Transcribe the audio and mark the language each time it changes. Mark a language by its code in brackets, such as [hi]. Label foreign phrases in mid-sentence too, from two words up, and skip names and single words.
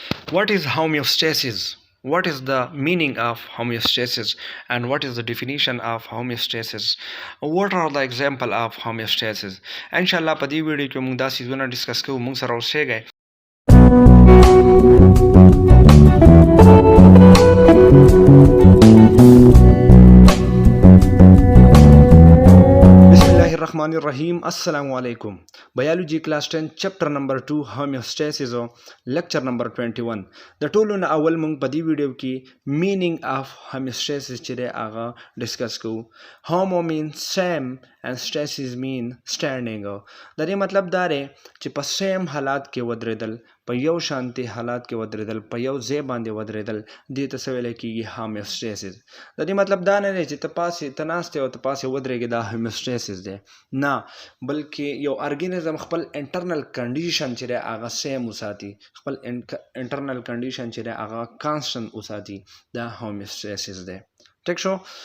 [en] What is homeostasis? What is the meaning of homeostasis and what is the definition of homeostasis? What are the example of homeostasis? [ps] Inshallah په دې ویډیو کې موږ دا سیزونه ډیسکس کوو. موږ سره اوسئ. [ar] الرحمن الرحیم. السلام علیکم. [en] biology class [ps] 10 [en] chapter number 2 [ps] homeostasis او [en] lecture number 21. [ps] د ټولو نه اول موږ په دې ویډیو کې [en] meaning of homeostasis [ps] چې دی هغه ډسکس کوو. [en] homo means same and stasis mean standing. [ps] د دې مطلب دا دی چې په سیم حالات کې ودرېدل، په یو شانتي حالات کې ودرېدل، په یو ځای باندې ودرېدل، دې ته څه ویل کېږي؟ homeostasis. د دې مطلب دا نه دی چې ته پاسې ته ناست یې او ته پاسې ودرېږې، دا homeostasis دی نه، بلکې یو ارګینزم خپل [en] internal condition [ps] چې دی هغه سیم وساتي، خپل [en] internal condition [ps] چې دی هغه کانسټنټ وساتي، دا homeostasis دی. ټیک شو؟